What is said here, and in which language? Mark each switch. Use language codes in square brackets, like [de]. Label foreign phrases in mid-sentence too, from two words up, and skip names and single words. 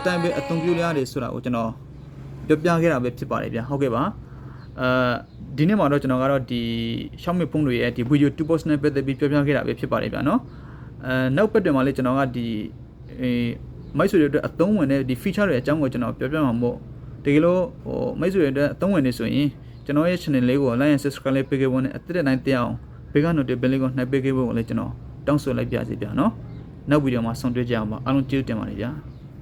[my] တိုင်းပဲအသုံးပြုလို့ရတယ်ဆိုတာကိုကျွန်တော်ပြောပြခဲ့တာပဲဖြစ်ပါတယ်ဗျာဟုတ်ကဲ့ပါဒီနေ့မှာတော့ကျွန်တော်ကတော့ဒီ xoami ဖုန်းတွေရဲ့ဒီ [en] video toolbox [my] နဲ့ပတ်သက်ပြီးပြောပြခဲ့တာပဲဖြစ်ပါတယ်ဗျာနော်နောက်ပတ်တွင်မှာလည်းကျွန်တော်ကဒီမိတ်ဆွေတွေအတွက်အသုံးဝင်တဲ့ဒီ feature တွေအကြောင်းကိုကျွန်တော်ပြောပြမှာမို့တကယ်လို့မိတ်ဆွေတွေအတွက်အသုံးဝင်နေဆိုရင်ကျွန်တော်ရဲ့ channel လေးကို [en] like and subscribe [my] လေးပေးခဲ့ဖို့နဲ့အသက်တဲ့နိုင်တက်အောင်ဘေက notification လေးကိုနှိုက်ပေးခဲ့ဖို့ကိုလည်းကျွန်တော်တောင်းဆိုလိုက်ပါစီဗျာနော်နောက်ဗီဒီယိုမှာဆုံတွေ့ကြအောင်ပါအားလုံးကျေးဇူးတင်ပါတယ်ဗျာ